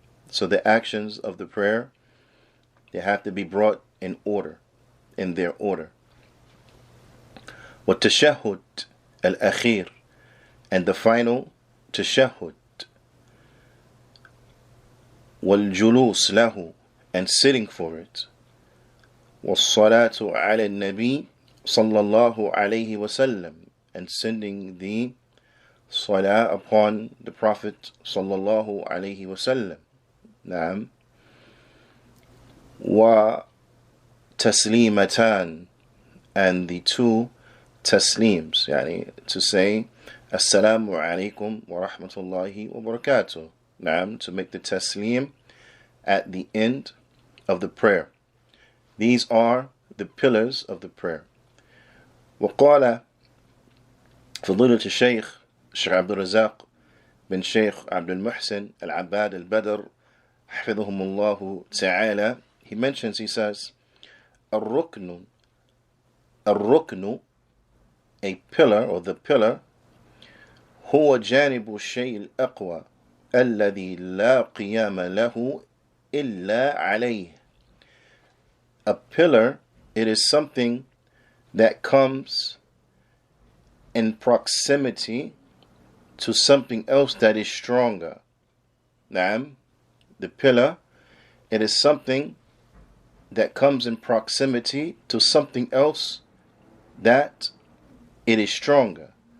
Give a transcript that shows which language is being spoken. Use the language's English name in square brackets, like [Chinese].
[English] So the actions of the prayer, they have to be brought in order, in their order. [Arabic] والتشهد الأخير, [English] and the final tashahhud. [Arabic] والجلوس له, [English] and sitting for it. [Arabic] والصلاة على النبي صلى الله عليه وسلم, [English] and sending the salah upon the Prophet [Arabic] صلى الله عليه وسلم. نعم. وتسليمتان, [English] and the 2 taslims, [Arabic] يعني [English] to say Assalamu alaikum wa rahmatullahi wa barakatuh. Naam, to make the taslim at the end of the prayer. These are the pillars of the prayer. [Arabic] وقال فضيلة الشيخ عبد الرزاق بن شيخ عبد المحسن العباد البدر حفظهم الله تعالى, [English] he mentions, he says, [Arabic] الركن الركن, [English] a pillar or the pillar, [Arabic] هو جانب الشيء الأقوى الذي لا قيام له إلا عليه. [English] A pillar, it is something that comes in proximity to something else that is stronger. Naam, the pillar, it is something that comes in proximity to something else that it is stronger.